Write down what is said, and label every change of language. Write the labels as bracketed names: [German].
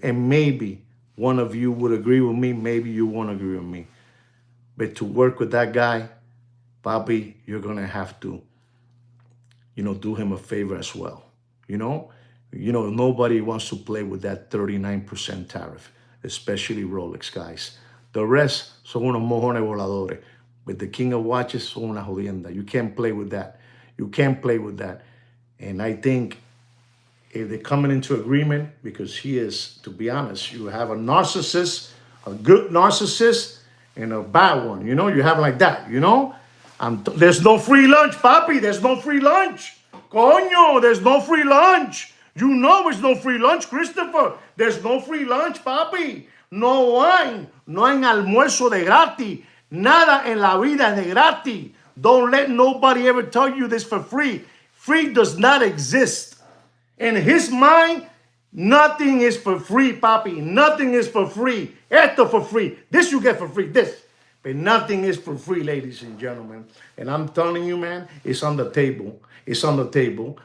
[English] And maybe one of you would agree with me. Maybe you won't agree with me. But to work with that guy, Bobby, you're going to have to, do him a favor as well. Nobody wants to play with that 39% tariff, especially Rolex guys. The rest [Spanish] son unos mojones voladores. [English] But the king of watches [Spanish] son una jodienda. [English] You can't play with that. You can't play with that. And I think if they're coming into agreement, because he is, to be honest, you have a narcissist, a good narcissist, and a bad one. You have like that, there's no free lunch, papi. There's no free lunch. Coño, there's no free lunch. There's no free lunch, Christopher. There's no free lunch, papi. [Spanish] No hay almuerzo de gratis. Nada en la vida es de gratis. [English] Don't let nobody ever tell you this for free. Free does not exist. In his mind, nothing is for free, papi. Nothing is for free. Esto for free. This you get for free. This. But nothing is for free, ladies and gentlemen. And I'm telling you, man, it's on the table. It's on the table.